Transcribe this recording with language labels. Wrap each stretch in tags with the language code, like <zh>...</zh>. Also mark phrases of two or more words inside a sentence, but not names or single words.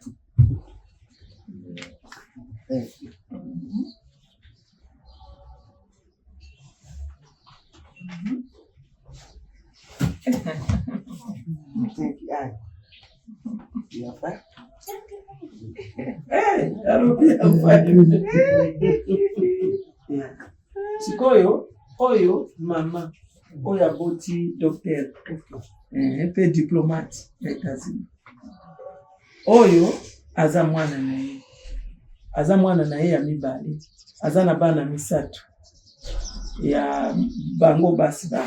<en>Thank you. Thank you. You are fine. Hey, I don't be fine. Yeah.</en> <ln>Sikoyo, oyo, mama, oya boti doctor, pe diplomate, oyo, aza mwana naye. Aza mwana naye ya mibale. Aza na bana misatu. Ya bango basi.</ln>